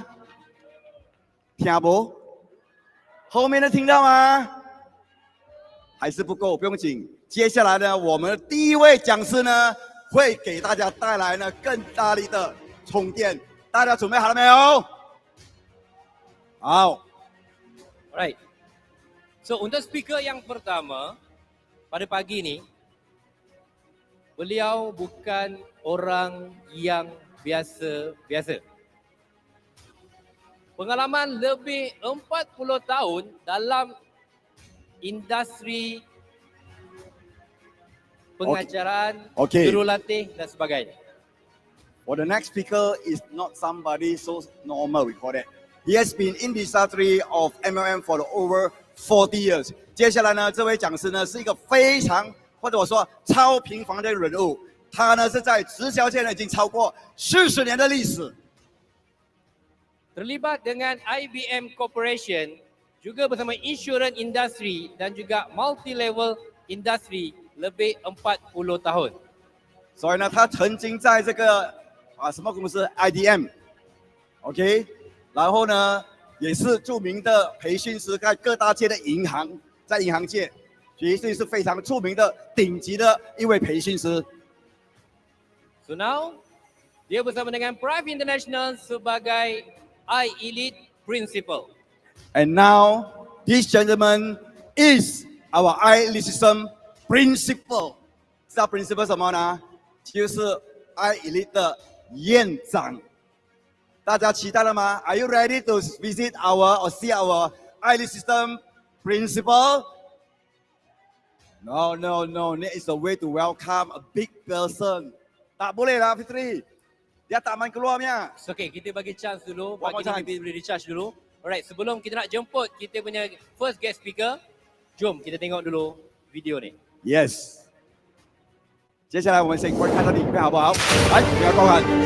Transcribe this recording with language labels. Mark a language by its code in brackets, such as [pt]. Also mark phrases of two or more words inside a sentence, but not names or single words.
[zh] 听不？后面的听到吗？还是不够，不用紧。接下来呢，我们的第一位讲师呢，会给大家带来呢更大力的充电。大家准备好了没有？好。 [en] Alright. [ms] So untuk speaker yang pertama pada pagi ni, beliau bukan orang yang biasa-biasa. Pengalaman lebih 40 tahun dalam industri pengajaran, Okay. jurulatih dan sebagainya. [en] For the next speaker is not somebody so normal, we call it. He has been in the industry of MLM for over 40 years. [zh] 接下来呢，这位讲师呢是一个非常或者我说超平凡的人物，他呢是在直销界呢已经超过40年的历史。 [ms] Terlibat dengan IBM Corporation, juga bersama [en] insurance industry [ms] dan juga [en] multi-level industry [ms] lebih 40 tahun. [zh] 所以呢，他曾经在这个什么公司 IDM，OK，、然后呢也是著名的培训师，在各大界的银行，在银行界绝对是非常著名的顶级的一位培训师。 [en] So now, [ms] dia bersama dengan Prife International sebagai I-Elite Principal. [en] And now, this gentleman is our I-Elite System Principal。 [zh] 知道 Principal 什么呢？就是 I-Elite 的院长。大家期待了吗 [en] ？Are you ready to visit our or see our I-Elite System Principal? No. That is a way to welcome a big person. [ms] Tak boleh lah Fitri. Dia tak main keluarnya. [en] So, okay, [ms] kita bagi chance dulu. [en] One more [ms] Pagi ni maybe boleh recharge dulu. Alright, sebelum kita nak jemput kita punya [en] first guest speaker, [ms] jom kita tengok dulu video ni. [en] Yes。 [zh] 接下来我们先观看他的影片好不好？来，不要观看。